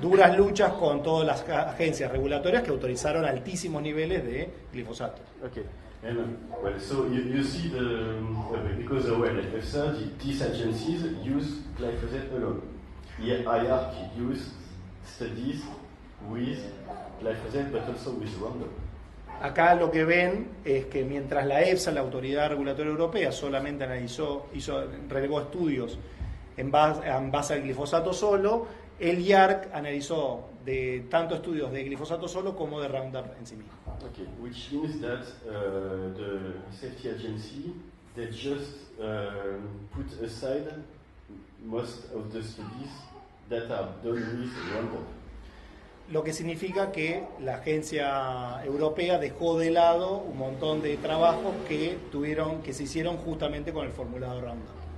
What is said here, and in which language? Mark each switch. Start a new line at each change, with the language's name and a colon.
Spanish: duras luchas con todas las agencias regulatorias que autorizaron altísimos niveles de glifosato.
English: Okay. And well, so you see because well, EFSA, these agencies use glyphosate alone. IARC use studies with glyphosate, but also with Roundup.
Spanish: Acá lo que ven es que mientras la EFSA, la Autoridad Regulatoria Europea, solamente relegó estudios en base al glifosato solo. El IARC analizó de tanto estudios de glifosato solo como de Roundup en sí mismo.
English: Okay, which means that the safety agency, they just put aside most of the studies that are done with Roundup.
Spanish: Lo que significa que la agencia europea dejó de lado un montón de trabajos que se hicieron justamente con el formulado Roundup.